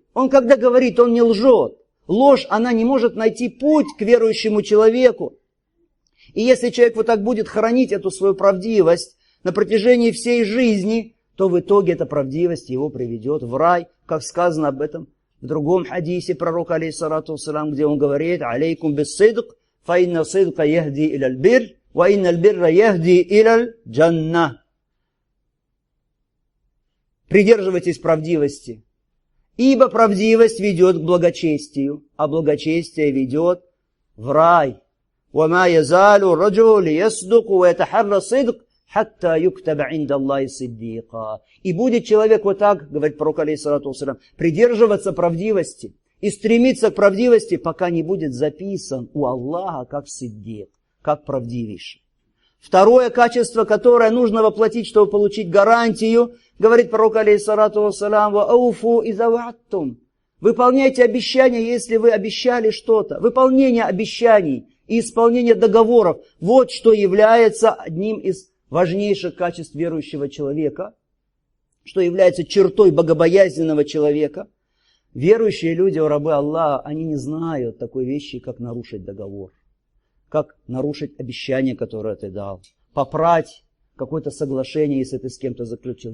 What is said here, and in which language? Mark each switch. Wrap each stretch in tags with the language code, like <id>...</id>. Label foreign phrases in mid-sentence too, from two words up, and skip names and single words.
<ru>Он когда говорит, он не лжет. Ложь, она не может найти путь к верующему человеку. И если человек вот так будет хранить эту свою правдивость на протяжении всей жизни, то в итоге эта правдивость его приведет в рай, как сказано об этом в другом хадисе пророка,</ru> <ar>عليه الصلاة والسلام,</ar> <ru>где он говорит:</ru> <ar>«عليكم بالصدق فإن الصدق يهدي إلى البر وإن البر يهدي إلى الجنة».</ar> <ru>Придерживайтесь правдивости, ибо правдивость ведет к благочестию, а благочестие ведет в рай.</ru> <ar>«وما يزال الرجل يصدق ويتحرى الصدق حتى يكتب عند الله صديقا».</ar> <ru>И будет человек вот так, говорит пророк,</ru> <ar>عليه الصلاة والسلام,</ar> <ru>придерживаться правдивости и стремиться к правдивости, пока не будет записан у Аллаха как сиддик, как правдивейший. Второе качество, которое нужно воплотить, чтобы получить гарантию, говорит пророк,</ru> <ar>عليه الصلاة والسلام وأوفوا إذا وعدتم».</ar> <ru>Выполняйте обещания, если вы обещали что-то. Выполнение обещаний и исполнение договоров – вот что является одним из важнейших качеств верующего человека, что является чертой богобоязненного человека. Верующие люди, рабы Аллаха, они не знают такой вещи, как нарушить договор, как нарушить обещание, которое ты дал, попрать какое-то соглашение, если ты с кем-то заключил.</ru>